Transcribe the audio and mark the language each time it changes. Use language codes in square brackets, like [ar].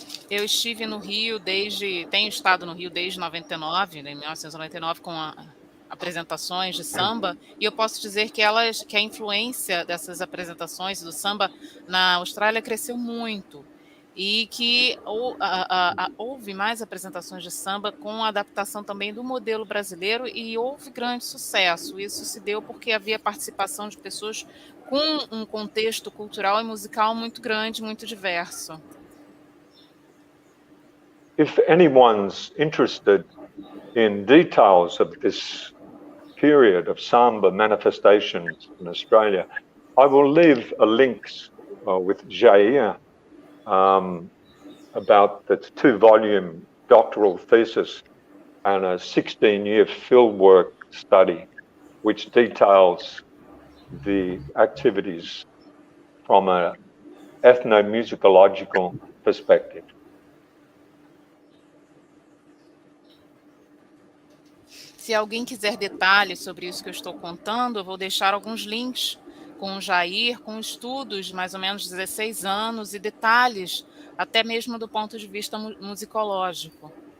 [pt] Eu estive no Rio tenho estado no Rio desde 99, em 1999, com apresentações de samba, e eu posso dizer que a influência dessas apresentações do samba na Austrália cresceu muito, e que houve mais apresentações de samba com a adaptação também do modelo brasileiro, e houve grande sucesso. Isso se deu porque havia participação de pessoas com um contexto cultural e musical muito grande, muito diverso. [en] If anyone's interested in details of this period of samba manifestations in Australia, I will leave a links with Jair about the 2-volume doctoral thesis and a 16-year fieldwork study which details the activities from an ethnomusicological perspective. [pt] Se alguém quiser detalhes sobre isso que eu estou contando, eu vou deixar alguns links com o Jair, com estudos de mais ou menos 16 anos e detalhes, até mesmo do ponto de vista musicológico.